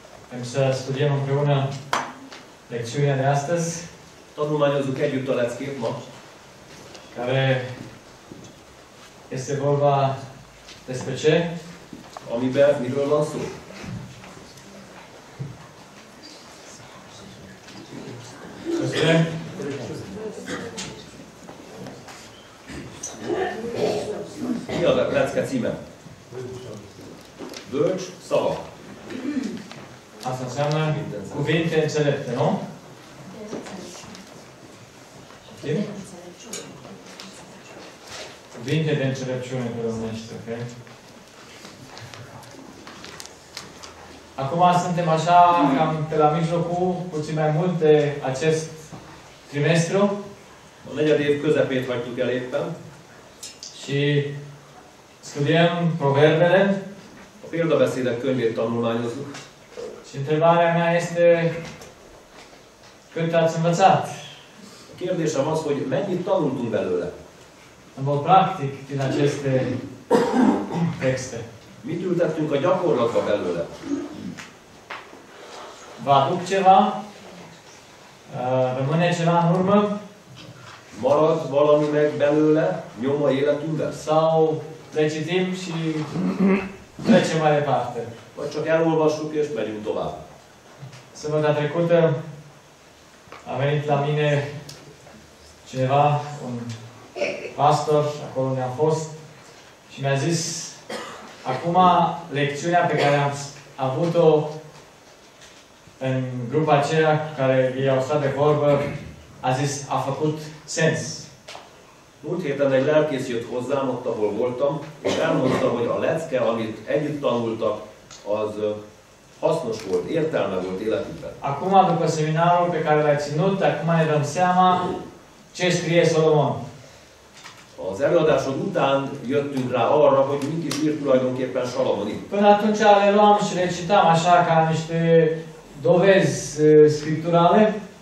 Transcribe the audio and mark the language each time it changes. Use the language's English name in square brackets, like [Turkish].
[Romanian] Vrem să studiem împreună lecțiunea de astăzi, [Hungarian] Tanulmányozzuk együtt a leckét ma, [Romanian] care este vorba despre ce? [Hungarian] amiben miről van szó? [Romanian] Despre [Hungarian] Mi a lecke címe? Bölcs szavak. [Romanian] asta înseamnă cuvinte înțelepte, nu? Știm? Cuvinte de înțelepciune pe românește, ok? Acum suntem așa, cam pe la mijlocul, puțin mai mult de acest trimestru [Hungarian] A negyed év közepét hagytuk el éppen. [Romanian] și studiem proverbele [Hungarian] A példabeszédek könyvét tanulmányozzuk. [Romanian] și întrebarea mea este cât ați învățat? [Hungarian] A kérdésem az, hogy mennyit tanultunk belőle. [Romanian] În mod practic din aceste texte. [Hungarian] Mit ültettünk a gyakorlatba belőle? [Romanian] Vă aduc ceva? Rămâne ceva în urmă? [Hungarian] Marad valami meg belőle, nyom a életünkben? [Romanian] Sau le citim și trecem mai departe? [Hungarian] Vagy csak elolvassuk és megyünk tovább? [Romanian] Săptămâna trecută a venit la mine cineva, un pastor, acolo unde am fost, și mi-a zis, acum lecțiunea pe care am avut-o în grupa aceea cu care ei au stat de vorbă, a zis, a făcut sens. [Hungarian] Múlt héten egy lelkész jött hozzám, ott ahol voltam, és elmondta, hogy a lecke, amit együtt tanultak, az hasznos volt, értelme volt életükben. [Romanian] Acum, după seminarul pe care l-ai ținut, acum ne dăm seama ce scrie Solomon. [Hungarian] Az előadásod után jöttünk rá arra, hogy mit is írt tulajdonképpen Salamon itt. [Romanian] Până atunci le luam și le citam așa ca niște dovezi scripturale.